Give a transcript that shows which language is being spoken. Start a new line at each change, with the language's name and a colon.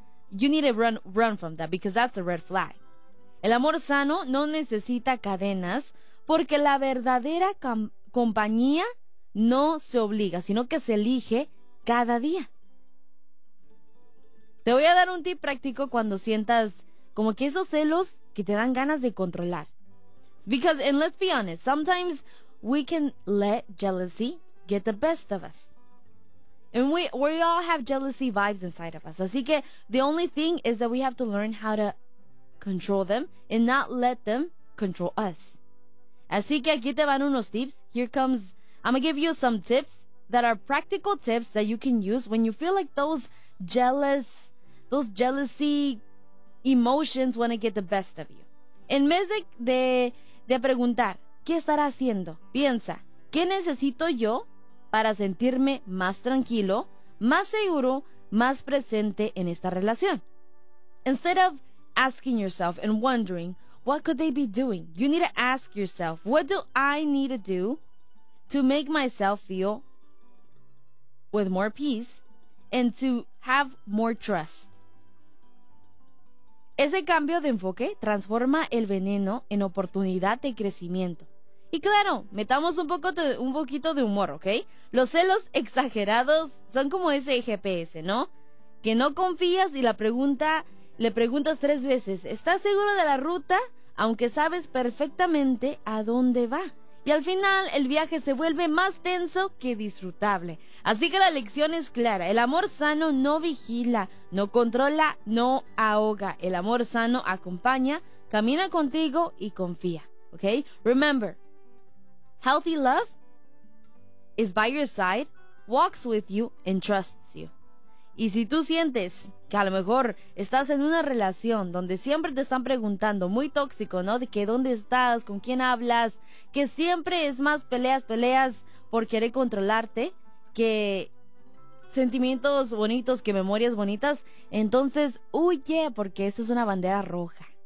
English: You need to run from that because that's a red flag.
Spanish: El amor sano no necesita cadenas porque la verdadera compañía no se obliga, sino que se elige cada día. Te voy a dar un tip práctico cuando sientas como que esos celos que te dan ganas de controlar.
English: Because, and let's be honest, sometimes we can let jealousy get the best of us. And we all have jealousy vibes inside of us.
Spanish: Así que
English: the only thing is that we have to learn how to control them and not let them control us.
Spanish: Así que aquí te van unos tips.
English: I'm going to give you some tips that are practical tips that you can use when you feel like those jealousy emotions want to get the best of you.
Spanish: En vez de preguntar, ¿qué estará haciendo? Piensa, ¿qué necesito yo para sentirme más tranquilo, más seguro, más presente en esta relación?
English: Instead of asking yourself and wondering, what could they be doing? You need to ask yourself, what do I need to do to make myself feel with more peace and to have more trust?
Spanish: Ese cambio de enfoque transforma el veneno en oportunidad de crecimiento. Y claro, metamos un poquito de humor, ¿ok? Los celos exagerados son como ese GPS, ¿no? Que no confías y le preguntas 3 veces, ¿estás seguro de la ruta? Aunque sabes perfectamente a dónde va. Y al final, el viaje se vuelve más tenso que disfrutable. Así que la lección es clara. El amor sano no vigila, no controla, no ahoga. El amor sano acompaña, camina contigo y confía.
English: ¿Okay? Remember, healthy love is by your side, walks with you, and trusts you.
Spanish: Y si tú sientes que a lo mejor estás en una relación donde siempre te están preguntando, muy tóxico, ¿no? De que dónde estás, con quién hablas, que siempre es más peleas por querer controlarte que sentimientos bonitos, que memorias bonitas, entonces huye, porque esa es una bandera roja.